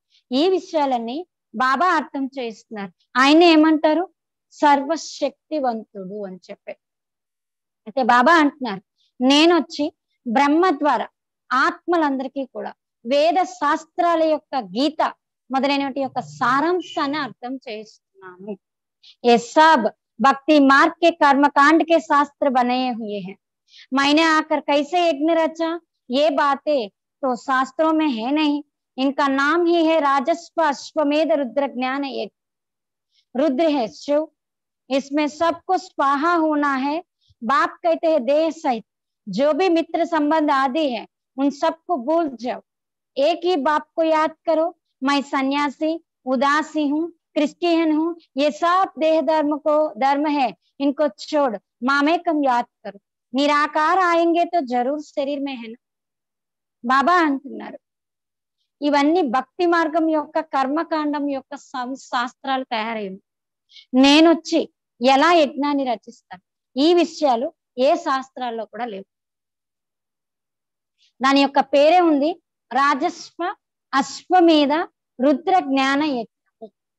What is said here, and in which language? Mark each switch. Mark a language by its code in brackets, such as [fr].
[te] ఈ విషయాలన్నీ బాబా అర్థం చేయిస్తున్నారు. ఆయన ఏమంటారు, సర్వశక్తివంతుడు అని చెప్పి. అయితే బాబా అంటున్నారు, నేను వచ్చి బ్రహ్మ ద్వారా ఆత్మలందరికీ కూడా వేద శాస్త్రాల యొక్క గీత మొదలైనటువంటి యొక్క సారాంశాన్ని అర్థం చేయిస్తున్నాను. [hi] ये सब भक्ति मार्ग के कर्मकांड के शास्त्र बने हुए हैं। मैंने आकर कैसे यज्ञ रचा, ये बातें तो शास्त्रों में है नहीं, इनका नाम ही है राजस्व अश्वमेध रुद्र ज्ञान यज्ञ। रुद्र है शिव, इसमें सबको स्वाहा होना है। बाप कहते हैं देह सहित जो भी मित्र संबंध आदि है उन सबको भूल जाओ, एक ही बाप को याद करो। मैं सन्यासी उदासी हूँ, क्रिश्चियन हूँ, ये सब देह धर्म है, इनको छोड़ मामेकम याद करो। निराकार आएंगे तो जरूर शरीर में है ना। [te] బాబా అంటున్నారు, ఇవన్నీ భక్తి మార్గం యొక్క కర్మకాండం యొక్క శాస్త్రాలు తయారయ్యి, నేను వచ్చి ఎలా యజ్ఞాన్ని రచిస్తాను, ఈ విషయాలు ఏ శాస్త్రాల్లో కూడా లేవు. దాని యొక్క పేరే ఉంది రాజస్వ అశ్వమేధ రుద్ర జ్ఞాన యజ్ఞం.